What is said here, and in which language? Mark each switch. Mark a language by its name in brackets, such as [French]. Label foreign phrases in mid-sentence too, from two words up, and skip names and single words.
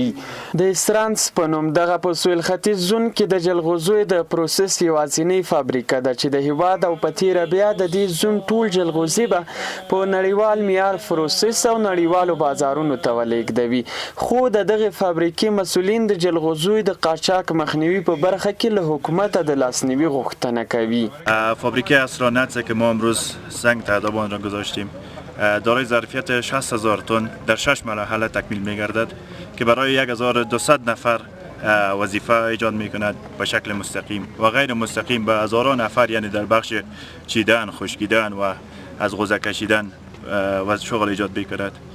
[Pashto] د اسرانتس په نوم دغه په سویل ختیځ زون کې د جلغوزیو د پروسس یوازینۍ فابریکه ده چې د هیواد او په تیره بیا د دې زون ټول جلغوزیو به په نړیوال معیار پروسس او نړیوالو بازارونو ته ولېږدوي. خو د دغې فابریکې مسوولین د جلغوزیو د قاچاق مخنیوي په برخه کې له حکومت د لاسنیوی غوښتنه کوي. [Persian] فابریکه اسرانتس که ما امروز سنگ تعداد آن را گذاشتیم دارای ظرفیت 60,000 تن در 6 مرحله تکمیل می‌گردد که برای 1200 نفر وظیفه ایجاد میکند به شکل مستقیم و غیر مستقیم به هزاران نفر، یعنی در بخش چیدن، خشکیدن و از غوزه کشیدن و شغل ایجاد میکند